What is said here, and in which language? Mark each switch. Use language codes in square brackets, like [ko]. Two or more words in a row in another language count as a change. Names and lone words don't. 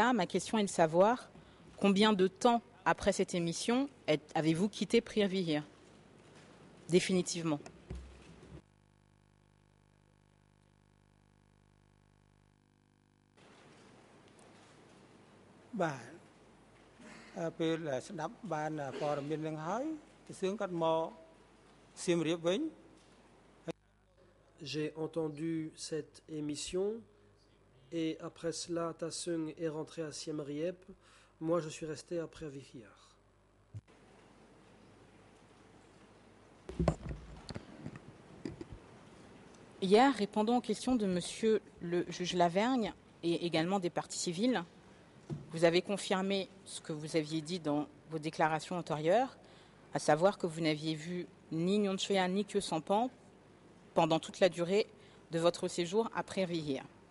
[fr] Ma question est de savoir combien de temps après cette émission avez-vous quitté Priavihir définitivement? Bah, [km] ពេលស្ដាប់បានព័ត៌មាននឹងហើយទៅសឿងគាត់មកសៀមរាបវិញ [fr] J'ai entendu cette émission et après cela Tasung est rentré à Siem Reap. Moi je suis resté à Preavihar. Hier, répondant aux questions de monsieur le juge Lavergne et également des parties civiles, vous avez confirmé ce que vous aviez dit dans vos déclarations antérieures, à savoir que vous n'aviez vu ni Nyonchea ni Kyo Sampan pendant toute la durée de votre séjour à Preavihir.